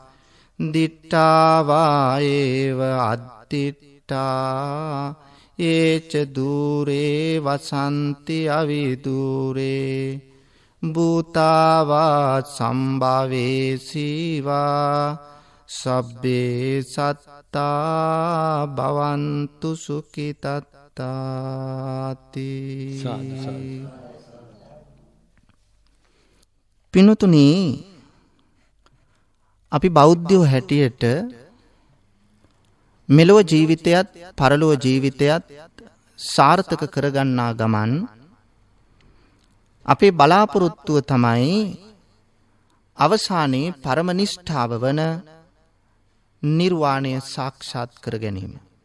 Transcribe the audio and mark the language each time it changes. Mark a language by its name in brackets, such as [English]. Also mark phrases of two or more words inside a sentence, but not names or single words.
[Pali] දිට්ඨාවායේව අද්දිට්ඨා ඒච දූරේ වසන්ති අවිදූරේ භූතාවා සම්භවේසීවා සබ්බේ සත්තා භවන්තු සුඛිතත්තාති. [Sinhala] පිනුතුනි, අපි බෞද්ධයෝ හැටියට මෙලොව ජීවිතයත් පරලොව ජීවිතයත් සාර්ථක කරගන්නා ගමන් අපේ බලාපොරොත්තුව තමයි අවසානයේ පරම නිෂ්ඨාව වන නිර්වාණය සාක්ෂාත් කර ගැනීම.